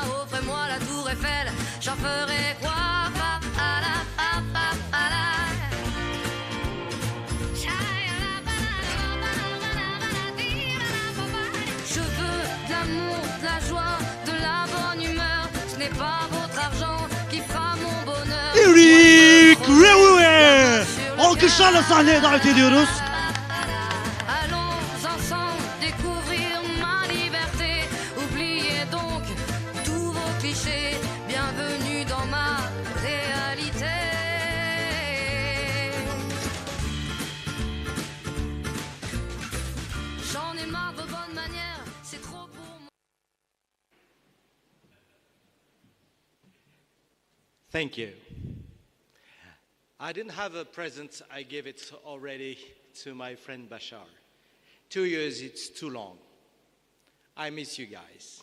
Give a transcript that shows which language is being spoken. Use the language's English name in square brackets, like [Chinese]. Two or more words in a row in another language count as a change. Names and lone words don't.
[French] Offrez-moi la tour Eiffel, j'en ferai quoi? Je veux de l'amour, de la joie, de la bonne humeur. Ce n'est pas votre argent qui fera mon bonheur. Eric Revue! [Turkish] Alkışlarla sahneye davet ediyoruz. [French] Allons ensemble découvrir ma liberté. Oubliez donc tous vos clichés. Bienvenue dans ma réalité. J'en ai marre de bonnes manières, c'est trop pour moi. [English] Thank you. I didn't have a present, I gave it already to my friend Bashar. 2 years, it's too long. I miss you guys.